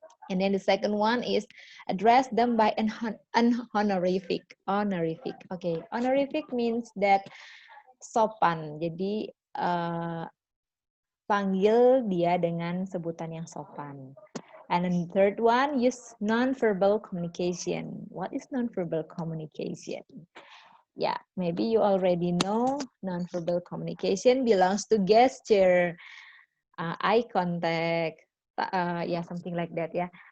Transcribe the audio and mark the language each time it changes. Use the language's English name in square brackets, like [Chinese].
[English] And then the second one is address them by an honorific. Honorific. Okay, honorific means that sopan. [Indonesian] Jadi panggil dia dengan sebutan yang sopan. [English] And then the third one, use non-verbal communication. What is non-verbal communication? Yeah, maybe you already know non-verbal communication belongs to gesture, eye contact, something like that ya.